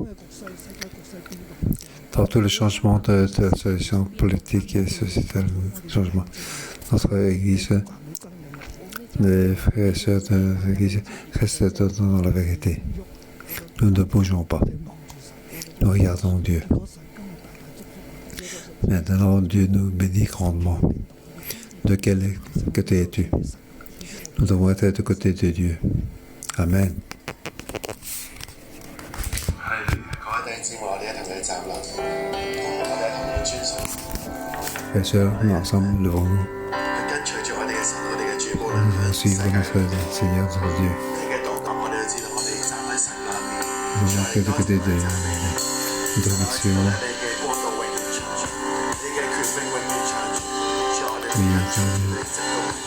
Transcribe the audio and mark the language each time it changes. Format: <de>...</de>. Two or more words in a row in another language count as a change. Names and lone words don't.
<fr>Dans tout le changement de la solution politique et sociétale, changement, notre Église, les frères et sœurs de l'Église restent dans la vérité. Nous ne bougeons pas. Nous regardons Dieu. Maintenant, Dieu nous bénit grandement. De quel côté es-tu? Nous devons être du côté de Dieu.</fr> <yue>阿門。各位弟兄姊妹，我哋一同去站立，我哋一同去專屬。</yue> <fr>Frères et sœurs, nous ensemble, levons-nous.</fr> <yue>去跟隨住我哋嘅神，我哋嘅主，無論</yue> <fr>Nous</fr> <yue>向</yue> <fr>allons</fr> <yue>世</yue> <fr>suivre</fr> <yue>界</yue> <fr>notre Seigneur, notre Dieu.</fr> <yue>你嘅動盪，我哋都知道，我哋站喺神嗰邊。</yue> <fr>Nous allons faire du côté de direction.</fr> <yue>你嘅國度永遠長存，你嘅權柄永遠長存。主，我哋</yue> <fr>Oui,</fr> <yue>跟隨住你直到永遠。</yue>